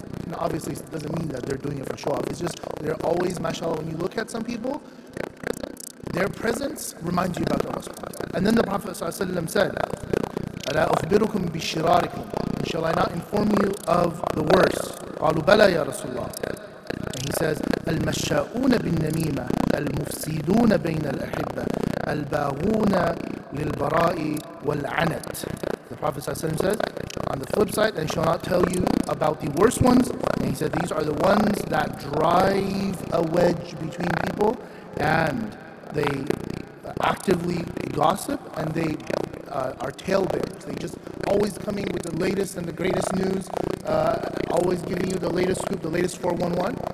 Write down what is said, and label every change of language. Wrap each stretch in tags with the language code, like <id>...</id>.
<en>Now, obviously, it doesn't mean that they're doing it for show off. It's just, they're always, mashallah, when you look at some people, their presence reminds you about Allah subhanahu wa ta'ala. And then the Prophet ﷺ said,</en> <ar>أَلَا أُخْبِرُكُمْ بِشِرَارِكُمْ.</ar> <en>Shall I not inform you of the worst?</en> <ar>قالوا بلى يا رسول الله.</ar> <en>And he says,</en> <ar>المشاؤون بالنميمة المفسدون بين الأحبة الباغون للبراء والعنت.</ar> <en>The Prophet ﷺ says, on the flip side, and shall not tell you about the worst ones. And he said, these are the ones that drive a wedge between people, and they actively gossip, and they are talebearers. They just always coming with the latest and the greatest news, always giving you the latest scoop, the latest 411.</en>